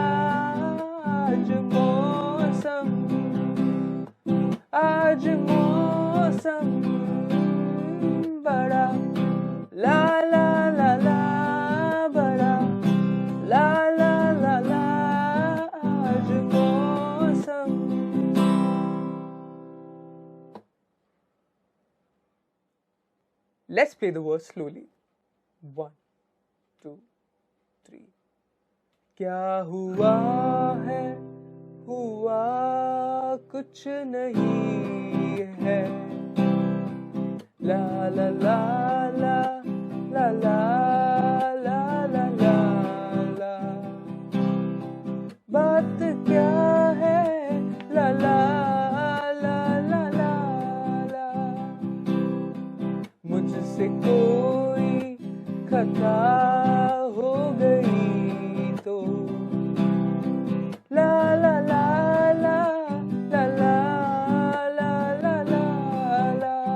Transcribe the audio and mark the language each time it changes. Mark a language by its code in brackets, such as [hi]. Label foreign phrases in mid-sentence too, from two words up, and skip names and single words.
[hi] आज मौसम बड़ा, ला ला ला ला बड़ा, ला ला ला ला। आज मौसम। [en] Let's play the verse slowly. 1, 2, 3. [hi] क्या हुआ है हुआ कुछ नहीं है, ला ला ला ला ला ला ला ला ला ला। बात क्या है, ला ला ला ला ला ला। मुझसे कोई खता हो गई तो, ला ला ला ला ला ला ला ला ला ला।